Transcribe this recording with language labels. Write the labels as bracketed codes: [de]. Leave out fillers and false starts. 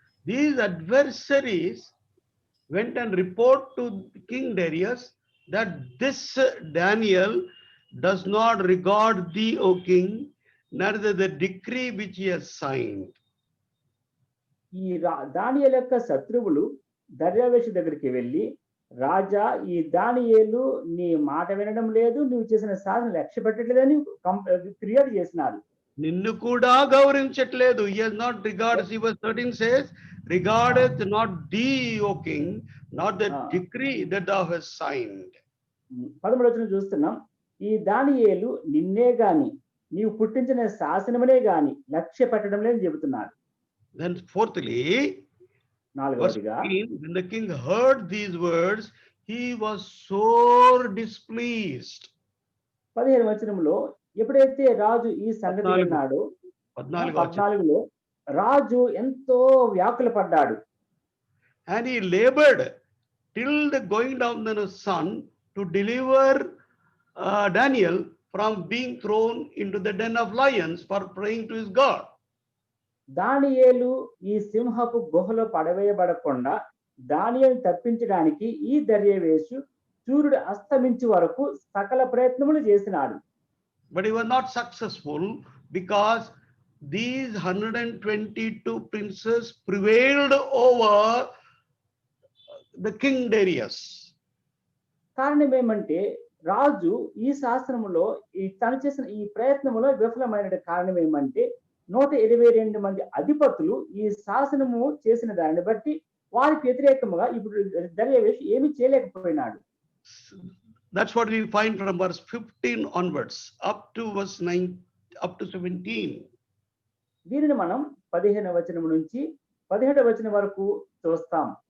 [en] These adversaries went and report to King Darius that this Daniel does not regard thee, O king, neither the decree which he has signed. [te] ఈ దానియేలు యొక్క శత్రువులు దర్యావేషు దగ్గరికి వెళ్ళి, రాజా, ఈ దానియేలు నీ మాట వినడం లేదు, నువ్వు చేసిన సాధన లక్ష్య పెట్టట్లేదని ఫిర్యాదు చేసినారు. నిన్ను కూడా గౌరవించట్లేదు. [en] He has not regarded, verse 13 says, regardeth not thee, O king, not the decree that thou hast signed. [te] 13వ వచనం చూస్తున్నాం. ఈ దానియేలు నిన్నే గాని నీవు పుట్టించిన శాసనమునే గాని లక్ష్య పెట్టడం లేదని చెబుతున్నారు. [en] Then fourthly, verse [te] 4వదిగా, [en] 15, when the king heard these words, he was sore displeased. [te] 17వ వచనంలో ఎప్పుడైతే రాజు ఈ సంగతి విన్నాడో 14లో రాజు ఎంతో వ్యాకుల పడ్డాడు. [en] And he labored till the going down of the sun to deliver Daniel from being thrown into the den of lions for praying to his God. [te] దానియేలు ఈ సింహపు గుహలో పడవేయబడకుండా దానియేలు తప్పించడానికి ఈ దర్యావేషు సూర్యుడు అస్తమించు వరకు సకల ప్రయత్నములు చేసినాడు. [en] But he was not successful because these 122 princes prevailed over the king Darius. [te] కారణం ఏమంటే రాజు ఈ శాసనములో తను చేసిన ఈ ప్రయత్నములో విఫలమైన కారణం ఏమంటే 122 మంది అధిపతులు ఈ శాసనము చేసిన దానిని బట్టి వారికి వ్యతిరేకంగా ఇప్పుడు దర్యావేషు ఏమీ చేయలేకపోయినాడు. [en] That's what we find from verse 15 onwards up to verse 9 up to 17. [te] దీనిని మనం 15వ వచనం నుంచి 17వ వచనం వరకు చూస్తాం.